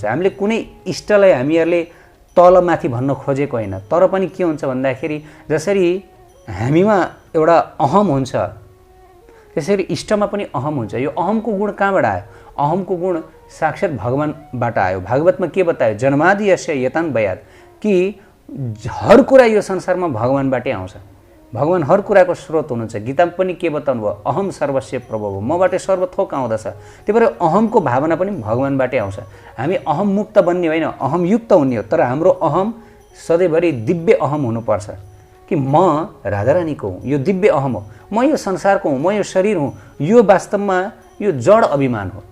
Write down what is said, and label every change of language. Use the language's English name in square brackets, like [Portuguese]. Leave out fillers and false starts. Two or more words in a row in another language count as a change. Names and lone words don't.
[Nepali] हामीले कुनै इष्टलाई हामीहरूले तलमाथि भन्न खोजेको होइन। तर पनि के हुन्छ भन्दाखेरि जसरी हामीमा एउटा अहम हुन्छ त्यसरी इष्टमा पनि अहम हुन्छ। यो अहमको गुण कहाँबाट आयो? अहमको गुण साक्षात् भगवानबाट आयो। भागवतमा के बतायो? [Sanskrit] जन्मादि यस्य यतन बयाद, [Nepali] कि हर कुरा यो संसारमा भगवानबाटै आउँछ। भगवान हर कुराको स्रोत हुनुहुन्छ। गीतामा पनि के बताउनु भयो? [Sanskrit] अहम सर्वस्य प्रभव, [Nepali] मबाटै सर्वथोक आउँदछ। त्यही भएर अहमको भावना पनि भगवानबाटै आउँछ। हामी अहम मुक्त बन्ने होइन, अहम युक्त हुने हो। तर हाम्रो अहम सधैँभरि दिव्य अहम हुनुपर्छ। कि म राधारानीको हुँ, यो दिव्य अहम हो, म यो संसारको हुँ, म यो शरीर हुँ, यो वास्तवमा यो जड अभिमान हो।